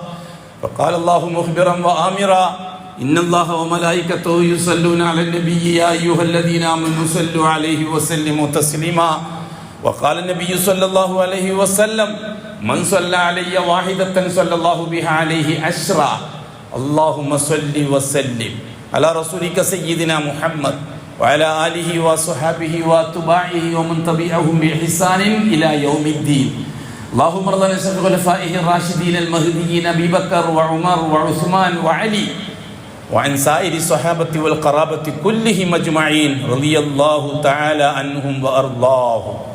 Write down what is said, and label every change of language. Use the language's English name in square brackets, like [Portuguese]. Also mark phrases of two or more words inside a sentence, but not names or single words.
[Arabic] فقال الله مخبرا وآمرا إن الله وملائكته يصلون على النبي يا أيها الذين آمنوا صلوا عليه وسلموا تسليما. وقال النبي صلى الله عليه وسلم من صلى علي واحدة صلى الله بها عليه عشرا. اللهم صل وسلم على رسولك سيدنا محمد وعلى آله وصحبه واتباعه ومن تبعهم بإحسان إلى يوم الدين. اللهم ارض عن خلفائه الراشدين المهديين أبي بكر وعمر وعثمان وعلي وعن سائر الصحابة والقرابة كلهم أجمعين رضي الله تعالى عنهم وأرضاهم.